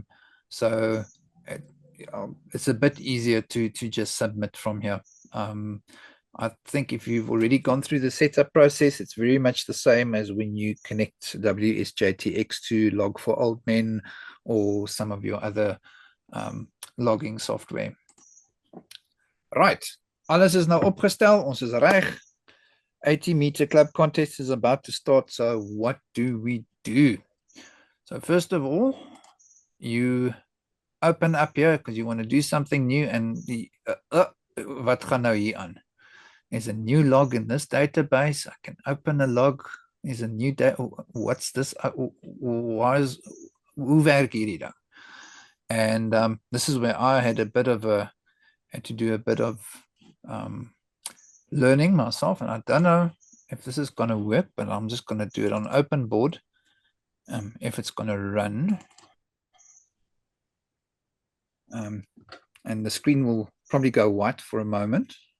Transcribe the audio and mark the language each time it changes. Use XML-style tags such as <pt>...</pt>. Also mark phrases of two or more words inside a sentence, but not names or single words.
<en>So it's a bit easier to just submit from here. I think if you've already gone through the setup process, it's very much the same as when you connect WSJTX to Log4Old Men or some of your other logging software. Right,</en> <af>alles is nou opgestel, ons is reg.</af> <en>80-meter club contest is about to start, so what do we do? So first of all, you open up here because you want to do something new, and the</en> <af>wat gaan nou hier aan?</af> <en>There's a new log in this database. I can open a log. There's a new what's this?</en> <af>Hoe werk hierdie dan?</af> <en>And this is where I had to do a bit of learning myself, and I don't know if this is going to work, but I'm just going to do it on open board. If it's going to run, and the screen will probably go white for a moment.</en>